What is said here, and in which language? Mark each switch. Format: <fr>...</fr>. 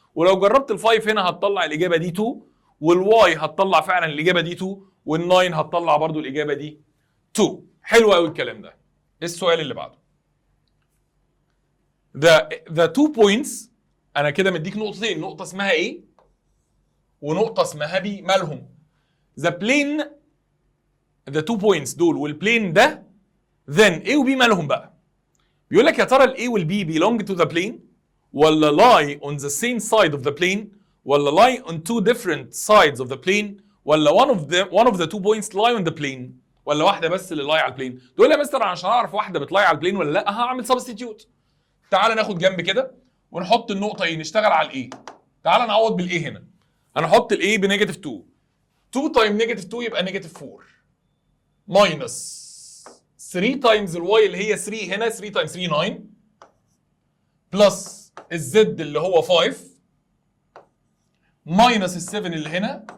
<ar>ولو جربت ال5 هنا هتطلع الاجابه دي 2، والواي هتطلع فعلا الاجابه دي 2، وال9 هتطلع برضو الاجابه دي 2. حلو قوي الكلام ده. السؤال اللي بعده.</ar> <en>the 2 points،</en> <ar>انا كده مديك نقطتين، نقطه اسمها A ونقطه اسمها B. مالهم؟</ar> <en>the plane، the 2 points</en> <ar>دول والبلين ده،</ar> <en>then A و B</en> <ar>مالهم بقى؟ بيقول لك يا ترى</ar> <en>ال A وال B belong to the plane ولا lie on the same side of the plane ولا lie on two different sides of the plane ولا one of the 2 points lie on the plane.</en> <ar>ولا واحده بس اللي لاي على البلين؟ تقول لي يا مستر عشان اعرف واحده بتلاي على البلين ولا لا هعمل سبستيتيوت. تعال ناخد جنب كده ونحط النقطه ايه، نشتغل على الايه. تعال نعوض بالايه هنا. هنحط الايه بنيجاتيف 2. 2 تايم نيجاتيف 2 يبقى نيجاتيف 4 ماينس 3 تايمز الواي اللي هي 3 هنا، 3 تايمز 3 9 بلس الزد اللي هو 5 ماينس ال 7 اللي هنا.</ar>